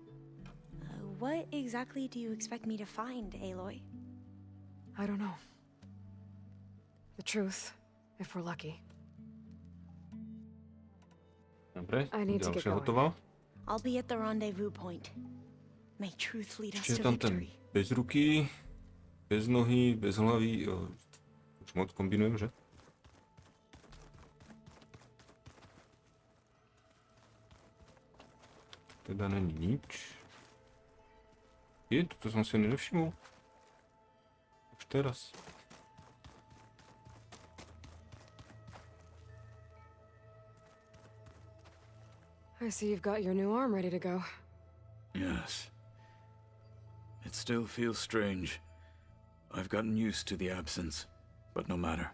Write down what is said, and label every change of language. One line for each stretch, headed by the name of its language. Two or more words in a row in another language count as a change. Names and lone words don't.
English: What exactly do you expect me to find, Aloy? I don't know. The truth, if we're lucky.
Slovak: Dobre,
English: I need to get
Slovak: ďalšia
English: going.
Slovak: hotová.
English: I'll be at the rendezvous point. May truth lead us
Slovak: Čiže
English: to
Slovak: tam ten
English: victory.
Slovak: bez ruky, bez nohy, bez hlavy. Už moc kombinujem, že? Teda není nič. Toto som si ani nevšimol. Už teraz.
English: I see you've got your new arm ready to go. Yes. It still feels strange. I've gotten used to the absence, but no matter.